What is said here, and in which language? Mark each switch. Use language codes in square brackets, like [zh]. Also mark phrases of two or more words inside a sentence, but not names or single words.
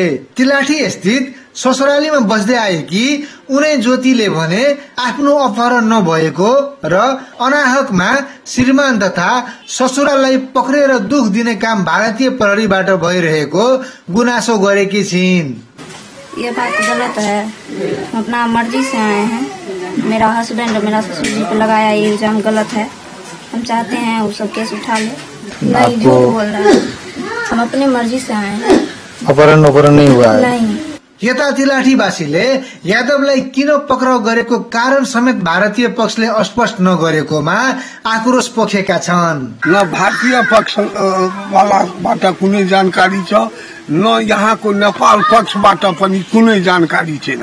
[ne] तिलाठी स्थित ससुरालीमा बस्दै आएकी उनै ज्योतिले भने आफ्नो अपहरण नभएको र अनाहकमा श्रीमान तथा ससुरालाई पक्रेर दुख दिने काम भारतीय प्रहरीबाट भइरहेको गुनासो गरेकी छिन्। [hi] ये बात गलत है। हम अपना मर्जी से आए हैं। मेरा हस्बैंड और मेरा ससुर जी पे लगाया ये इल्जाम गलत है। हम चाहते हैं वो सब केस उठा ले। नहीं, झूठ बोल रहा है। हम अपनी मर्जी से आए हैं। अपहरण नहीं हुआ है। नहीं। [ne] यता तिलाठीवासीले यादवलाई किन पक्राउ गरेको कारण समेत भारतीय पक्षले अस्पष्ट नगरेकोमा आक्रोश पोखेका छन्। न भारतीय पक्षबाट कुनै जानकारी छ न यहाँको नेपाल पक्षबाट पनि कुनै जानकारी छैन।